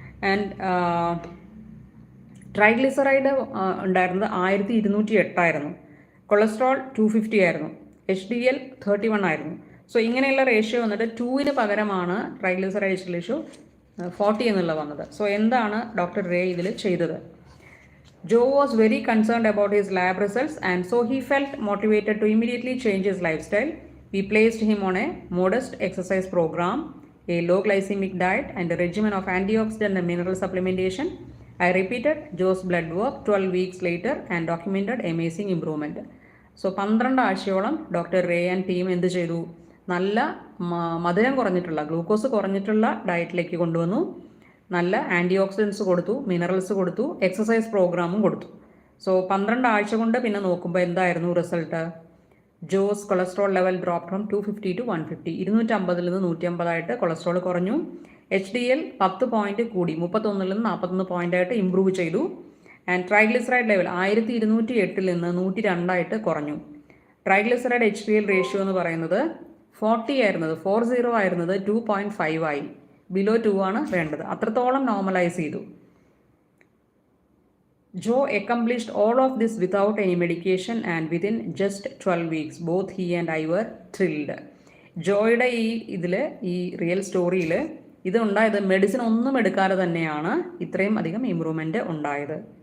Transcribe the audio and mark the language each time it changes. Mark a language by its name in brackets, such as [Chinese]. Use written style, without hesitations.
[Malayalam] And triglyceride ഉണ്ടായിരുന്നത് 1208 ആയിരുന്നു, cholesterol 250 ആയിരുന്നു, HDL 31 ആയിരുന്നു. സോ ഇങ്ങനെയുള്ള റേഷ്യോ വന്നിട്ട് 2ന് പകരമാണ് ട്രൈഗ്ലിസറൈഡ് HDL റേഷ്യോ 40 എന്നുള്ളത് വന്നത്. സോ എന്താണ് ഡോക്ടർ റേ ഇതിൽ ചെയ്തത്? [English] Joe was very concerned about his lab results and so he felt motivated to immediately change his lifestyle. We placed him on a modest exercise program, a low glycemic diet and a regimen of antioxidant and mineral supplementation. I repeated Joe's blood work 12 weeks later and documented amazing improvement. So [Malayalam] 12 ആഴ്ചയോളം doctor ray and team എന്ത് ചെയ്തു? നല്ല മധുരം കുറഞ്ഞിട്ടുള്ള, glucose കുറഞ്ഞിട്ടുള്ള ഡയറ്റിലേക്ക് കൊണ്ടുവന്നു. നല്ല anti oxidants കൊടുത്തു, minerals കൊടുത്തു, exercise പ്രോഗ്രാമും കൊടുത്തു. സോ 12 ആഴ്ച കൊണ്ട് പിന്നെ നോക്കുമ്പോൾ എന്തായിരുന്നു result? [English] Jose cholesterol level drop from 250 to 150. [Malayalam] 250 നിന്ന് 150 ആയിട്ട് കൊളസ്ട്രോൾ കുറഞ്ഞു. HDL 10 പോയിന്റ് കൂടി, 31 നിന്ന് 41 പോയിന്റ് ആയിട്ട് ഇംപ്രൂവ് ചെയ്തു. ആൻഡ് ട്രൈഗ്ലിസറൈഡ് ലെവൽ 1208 നിന്ന് 102 ആയിട്ട് കുറഞ്ഞു. ട്രൈഗ്ലിസറൈഡ് HDL റേഷ്യോ എന്ന് പറയുന്നത് 40 ആയിരുന്നത്, 40 ആയിരുന്നത് 2.5 ആയി. ബിലോ 2 ആണ് വേണ്ടത്. അത്രത്തോളം നോർമലൈസ് ചെയ്തു. [English] Joe accomplished all of this without any medication and within just 12 weeks. Both he and I were thrilled. [Malayalam] ജോയുടെ ഈ റിയൽ സ്റ്റോറിയിൽ ഇത് ഉണ്ടായത് മെഡിസിൻ ഒന്നും എടുക്കാതെ തന്നെയാണ് ഇത്രയും അധികം ഇമ്പ്രൂവ്മെൻറ്റ് ഉണ്ടായത്.